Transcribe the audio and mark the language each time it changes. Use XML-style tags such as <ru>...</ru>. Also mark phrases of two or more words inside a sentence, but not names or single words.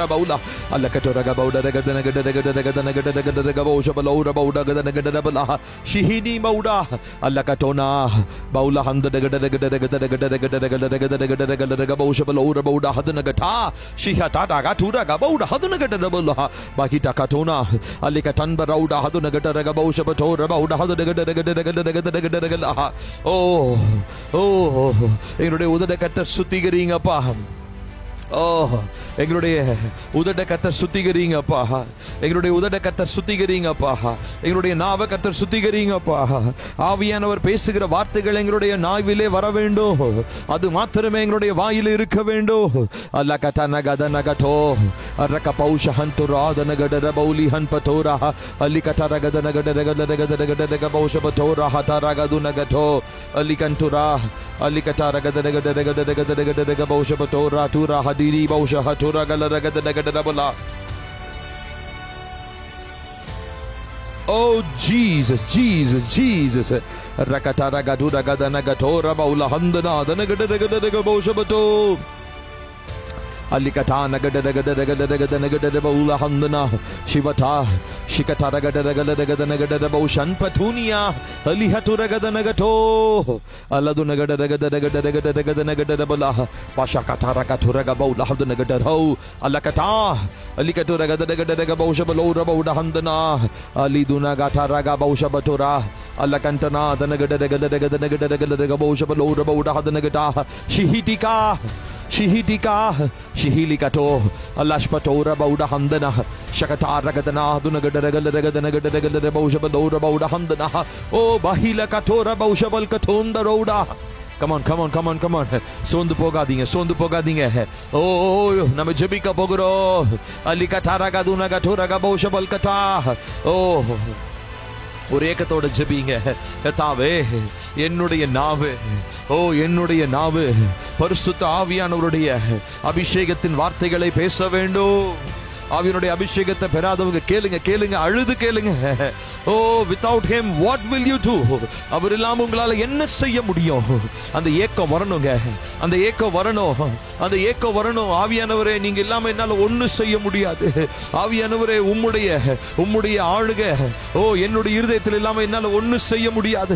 <ta>baula alla katora gabauda gadana gadana gadana gadana gadana gabosha balaura bauda gadana gadana bala shihini bauda alla katona baula handa gadana gadana gadana gadana gadana gadana gadana gadana gabosha balaura bauda hadana gata shihata gatura gabauda hadana gadana bala bakita katona alla katan barauda hadana gadana gabosha batora bauda hadana gadana gadana gadana gadana gadana oh oh எங்களுடைய உதட கர்த்தர் சுத்திகரிங்கப்பா. ஓ எங்களுடைய உதட கர்த்தர் சுத்திகரிங்கப்பா. எங்களுடைய உதட கர்த்தர் சுத்திகரிங்கப்பா. எங்களுடைய நாவை கர்த்தர் சுத்திகரிங்கப்பா. ஆவியானவர் பேசுகிற வார்த்தைகள் எங்களுடைய நாவிலே வர வேண்டும். அது மாத்திரமே எங்களுடைய வாயிலே இருக்க வேண்டும். அல்ல கதன கதன கதோ அரக பௌஷ ஹந்துரா தன கடர பௌலி ஹன் பதோரா அல்லி கதர கதன கடர கடர கடர கடர பௌஷ பதோரா ஹதர கதுன கதோ அல்லி கந்துரா அல்லி கதர கடர கடர கடர கடர கடர பௌஷ பதோரா துரா diri bausha hatura galera gadana gadana bala.</ta> <en>Oh Jesus, Jesus, Jesus. Rakatara gadura gadana gatora baula handana dana gadana gadana bausha bato. Alikatana gadana gadana gadana gadana gadana baula handana shivata shikatara gadana gadana gadana gadana baushan patunia alihatura gadana gato aladuna gadana gadana gadana gadana gadana gadana bala pashakatara gatura gabaula handana gadana ho alakata alikatura gadana gadana bausha balora bauda handana aliduna gatara gabausha batura alakantana dana gadana gadana gadana gadana gadana bausha balora bauda handana gata shihitika shihitika shihilikato alashpatora bauda handana shakatara gadana duna gadana gadana gadana gadana gadana bausha balora bauda handana oh bahila katora bausha bal katonda roda. Come on, come on, come on, come on.</en> <ta>சோர்ந்து போகாதீங்க. ஓ, நாம ஜெபிக்க போறோம். Alikatara gaduna gatora gabausha bal kata. Oh. ஒரு ஏக்கத்தோட ஜெபிங்க. கர்த்தாவே என்னுடைய நாவு, ஓ என்னுடைய நாவு பரிசுத்த ஆவியானவருடைய அபிஷேகத்தின் வார்த்தைகளை பேச வேண்டும். ஆவியானுடைய அபிஷேகத்தை பெறாதவங்க கேளுங்க கேளுங்க அழுது கேளுங்க.</ta> <en>ஓ without him what will you do?</en> <ta>அவர் இல்லாம உங்களால என்ன செய்ய முடியும்? அந்த ஏக்கம் வரணுங்க. அந்த ஏக்கம் வரணும். அந்த ஏக்கம் வரணும். ஆவியானவரே நீங்க இல்லாம என்னால ஒண்ணு செய்ய முடியாது. ஆவியானவரே உம்முடைய ஆளுக ஓ என்னுடைய இருதயத்தில் இல்லாம என்னால ஒண்ணு செய்ய முடியாது.</ta>